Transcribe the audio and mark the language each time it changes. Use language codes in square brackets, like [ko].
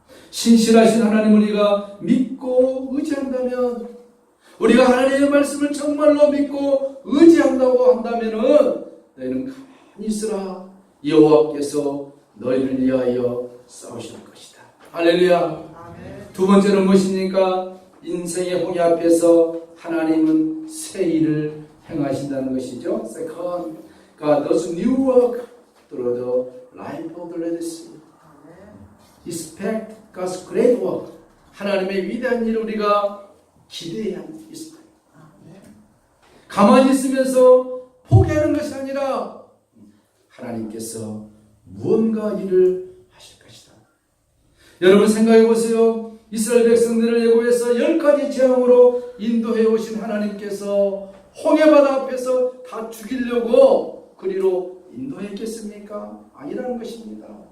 [ko] 신실하신 하나님 우리가 믿고 의지한다면, 우리가 하나님의 말씀을 정말로 믿고 의지한다고 한다면은 너희는 가만히 있으라. 여호와께서 너희를 위하여 싸우실 것이다. 할렐루야. 두 번째는 무엇입니까? 인생의 홍해 앞에서 하나님은 새 일을 행하신다는 것이죠. [en] Second, God does new work through the life of the Red Sea. Expect God's great work. [ko] 하나님의 위대한 일을 우리가 기대해야 합니다. 가만히 있으면서 포기하는 것이 아니라 하나님께서 무언가 일을 하실 것이다. 여러분 생각해 보세요. 이스라엘 백성들을 애굽에서 10가지 재앙으로 인도해 오신 하나님께서 홍해바다 앞에서 다 죽이려고 그리로 인도했겠습니까? 아니라는 것입니다.